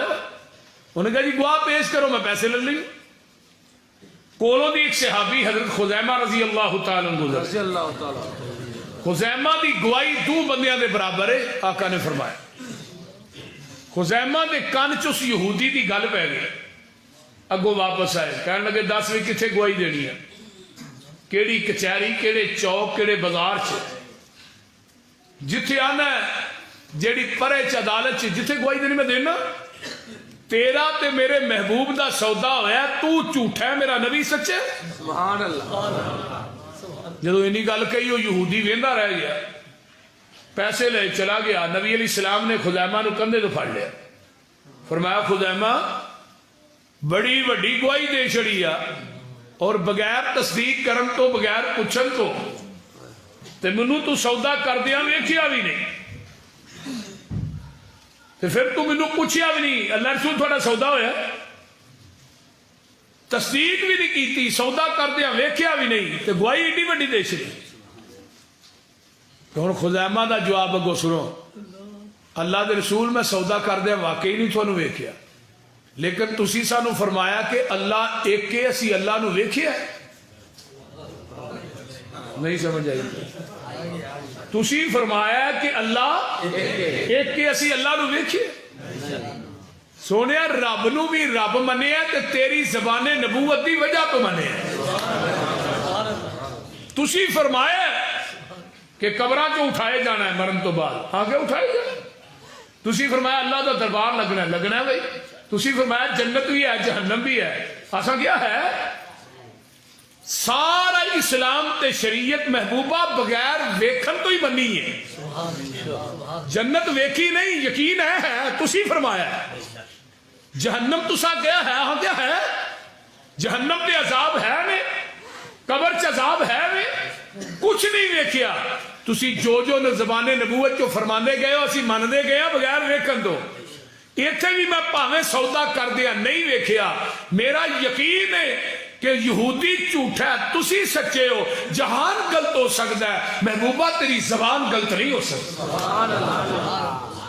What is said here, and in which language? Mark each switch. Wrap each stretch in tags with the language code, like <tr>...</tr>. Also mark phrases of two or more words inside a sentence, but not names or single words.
<pa>انہوں نے کہا جی گواہ پیش کرو، میں پیسے لے لیں. کولوں دی ایک صحابی حضرت خزیمہ</pa> <ar>رضی اللہ تعالیٰ عنہ،</ar> <pa>خزیمہ دی گواہی 2 بندیاں دے برابر ہے. آقا نے فرمایا. خزیمہ دے کان چ اس یہودی دی گل پہ گئی. اگوں واپس آئے، کہنے لگے 10 بھی کتنے گواہی دینی ہے؟ کیڑی کچہری، کیڑے چوک، کیڑے بازار چ جتھے آنا ہے جیڑی پرے چ عدالت چ جتھے گواہی دینی میں دینا. تیرا تے میرے محبوب دا سودا ہویا، تو جھوٹا ہے، میرا نبی سچے.</pa> <ar>سبحان اللہ.</ar> <pa>جدو اینی گل کہی وہ یہودی ویندا رہ گیا، پیسے لے چلا گیا. نبی</pa> <ar>علیہ السلام</ar> <pa>نے خزیمہ نو کندھے تو پھڑ لیا. فرمایا خزیمہ بڑی وڈی گواہی دے چھڑی آ، اور بغیر تصدیق کرن تو، بغیر پوچھن تو، تے منوں تو سودا کردیاں ویکھیا بھی نہیں، تے پھر تو منوں پوچھیا بھی نہیں اللہ رسول تھوڑا سودا ہویا؟ تصدیق بھی نہیں کیتی، سودا کردیاں ویکھیا بھی نہیں، تے گواہی ایڈی وڈی دے چھڑی. تو ہن خزیمہ دا جواب اگوں سنو. اللہ دے رسول میں سودا کردیاں واقعی نہیں تھانوں ویکھیا، لیکن تسی سانو فرمایا کہ اللہ ایک کے، اسی اللہ نو ویکھیا. نہیں سمجھ آئی؟ تسی فرمایا کہ اللہ ایک کے، اسی اللہ نو ویکھیا. سونے رب نو بھی رب منیا تے تیری زبان نبوت دی وجہ تو منیا. تسی فرمایا کہ قبراں چ اٹھائے جانا ہے مرن تو بعد، آگے اٹھائے جانا. تسی فرمایا اللہ دا دربار لگنا ہے، لگنا ہے بھائی. تسی فرمایا جنت بھی ہے جہنم بھی ہے. ایسا کیا ہے؟ سارا اسلام تے شریعت محبوبہ بغیر ویکھن تو ہی بنی ہے. جنت ویکھی نہیں، یقین ہے. تسی فرمایا جہنم تسا گیا ہے، ہاں کیا ہے؟ جہنم تے عذاب ہے نے، قبر چ عذاب ہے نے، کچھ نہیں ویکھیا. تسی جو زبان نبوت جو فرماندے گئے ہو اسی مندے گئے ہیں بغیر ویکھن تو. ایتھے بھی میں پاویں سودا کر دیا نہیں ویکھیا، میرا یقین ہے کہ یہودی جھوٹا ہے، تسی سچے ہو. جہان غلط ہو سکتا ہے، محبوبہ تیری زبان غلط نہیں ہو سکتی.</pa>